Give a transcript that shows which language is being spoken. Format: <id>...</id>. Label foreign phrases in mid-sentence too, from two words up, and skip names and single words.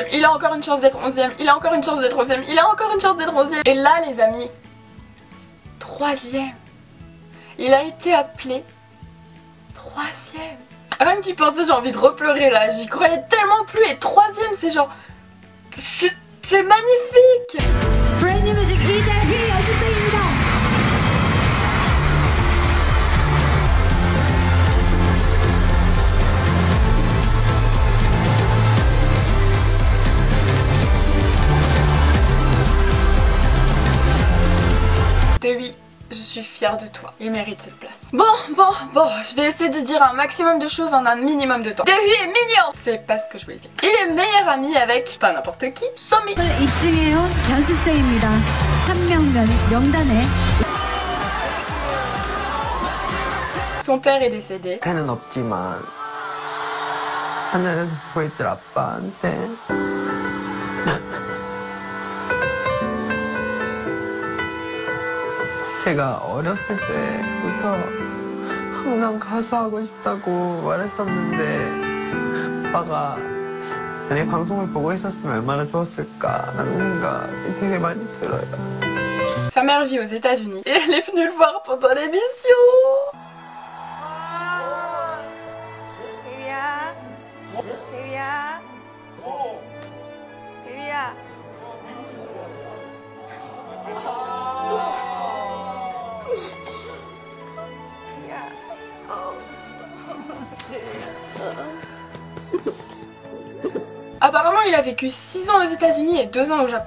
<fr>Il a encore une chance d'être 11ème, il a encore une chance d'être 11ème, il a encore une chance d'être 11ème. Et là les amis, 3ème. Il a été appelé 3ème. Rien que d'y penser j'ai envie de repleurer là, j'y croyais tellement plus. Et 3ème c'est genre... c'est magnifique.</fr> <ko>브랜드 뮤직 이대휘 연습생입니다.</ko> <fr>Dewi, je suis fière de toi. Il mérite cette place. Bon, je vais essayer de dire un maximum de choses en un minimum de temps. Dewi est mignon. C'est pas ce que je voulais dire. Il est meilleur ami avec, pas n'importe qui, Somi.</fr> <ko>입증해온 연습생입니다. 한 명단에</ko> <fr>Son père est décédé.</fr> <ko>태는 없지만 하늘에서 보이질 아빠한테 제가 어렸을 때부터 항상 가수하고 싶다고 말했었는데 아빠가 만약에 방송을 보고 있었으면 얼마나 좋았을까라는 생각이 되게 많이 들어요.</ko> <fr>Sa mère vit aux États-Unis et elle est venue le voir pendant l'émission. Apparemment il a vécu 6 ans aux États-Unis et 2 ans au Japon.</fr>